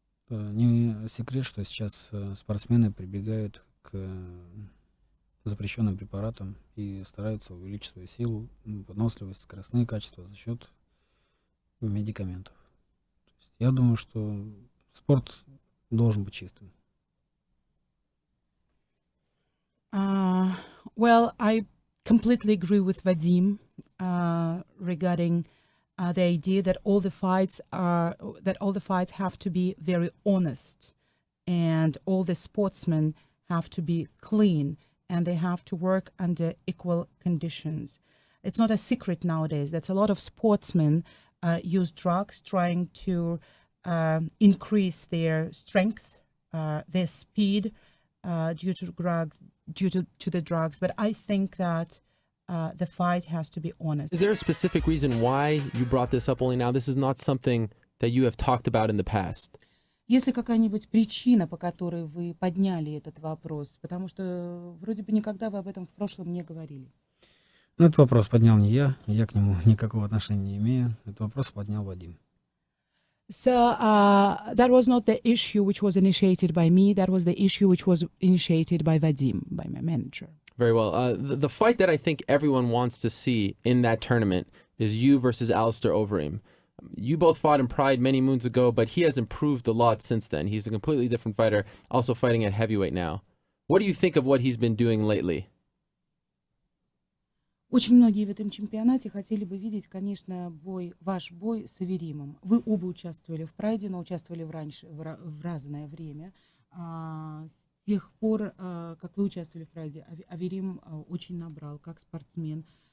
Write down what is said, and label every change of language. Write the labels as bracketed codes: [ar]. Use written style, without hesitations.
[ru] Не секрет, что сейчас спортсмены прибегают к запрещенным препаратам и стараются увеличить свою силу, выносливость, скоростные качества за счет медикаментов. То есть я думаю, что спорт должен быть чистым. [en] Well, I completely agree with Vadim regarding the idea that all the fights have to be very honest, and all the sportsmen have to be clean, and they have to work under equal conditions. It's not a secret nowadays that a lot of sportsmen use drugs, trying to increase their strength, their speed, due to the drugs. But I think that the fight has to be honest. Is there a specific reason why you brought this up only now? This is not something that you have talked about in the past. [ru] Есть ли какая-нибудь причина, по которой вы подняли этот вопрос? Потому что вроде бы никогда вы об этом в прошлом не говорили. Ну, этот вопрос поднял не я к нему никакого отношения не имею. Этот вопрос поднял Вадим. [en] So that was not the issue which was initiated by me. That was the issue which was initiated by Vadim, by my manager. Very well. The fight that I think everyone wants to see in that tournament is you versus Alistair Overeem. You both fought in Pride many moons ago, but he has improved a lot since then. He's a completely different fighter, also fighting at heavyweight now. What do you think of what he's been doing lately? [ru] Очень многие в этом чемпионате хотели бы видеть, конечно, ваш бой с Аверимом. Вы оба участвовали в Прайде, но участвовали в разное время. С тех пор, как вы участвовали в Прайде, Аверим очень набрал как спортсмен.